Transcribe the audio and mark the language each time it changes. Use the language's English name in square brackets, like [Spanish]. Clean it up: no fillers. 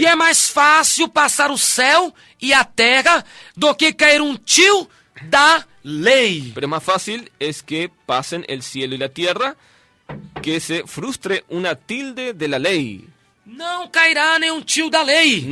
[Portuguese] E é mais fácil passar o céu e a terra do que cair um tio da lei. [Spanish] Pero más fácil es que pasen el cielo y la tierra, que se frustre una tilde de la ley. [Portuguese] Não cairá nenhum tio da lei.